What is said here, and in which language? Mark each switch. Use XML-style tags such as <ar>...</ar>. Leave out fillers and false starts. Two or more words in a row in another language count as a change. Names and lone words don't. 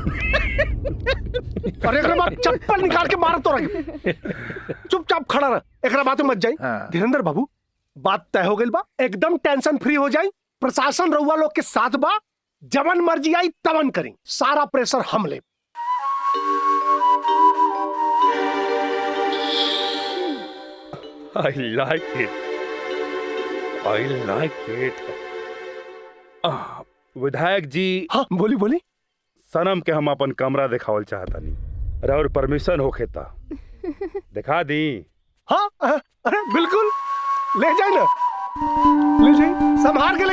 <bho>और एक बार चप्पल निकाल के मार तो रही। चुपचाप खड़ा रह, एक बात मत जाई। हाँ। धीरेन्द्र बाबू, बात तय हो गई बा, एकदम</bho> <en>tension free</en> <bho>हो जाई। प्रशासन रउआ लोग के साथ बा, जवन मर्जी आई तवन करी, सारा प्रेशर हम ले।</bho> <en>I like it. I like it.</en> <bho>विधायक जी, हाँ बोली बोली। सनम के हम अपन कमरा दिखावल चाहता नहीं और परमिशन होखे ता दिखा दी। हाँ अरे बिल्कुल, ले जाए ना, ले जाए, संभाल के।</bho>